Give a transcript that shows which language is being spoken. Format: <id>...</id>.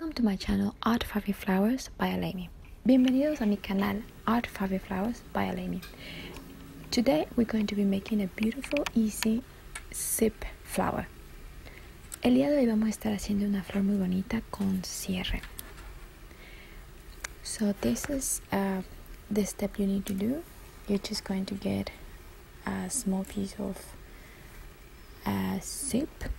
<en>to my channel</en> <es>Art Fairy Flowers by Amy. Bienvenidos a mi canal Art Fairy Flowers by Amy.</es> <en>Today we're going to be making a beautiful, easy zip flower.</en> <es>El día de hoy vamos a estar haciendo una flor muy bonita con cierre.</es> <en>So this is the step you need to do. You're just going to get a small piece of zip.</en>